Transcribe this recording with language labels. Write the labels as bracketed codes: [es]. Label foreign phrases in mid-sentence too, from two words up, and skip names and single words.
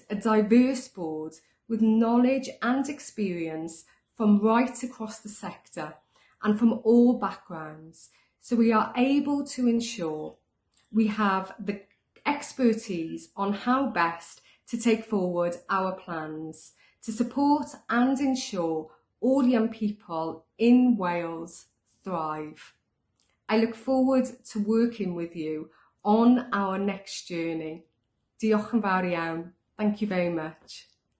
[en] a diverse board with knowledge and experience from right across the sector and from all backgrounds, so we are able to ensure we have the expertise on how best to take forward our plans to support and ensure all young people in Wales thrive. I look forward to working with you on our next journey. [cy] Diolch yn fawr iawn. [en] Thank you very much.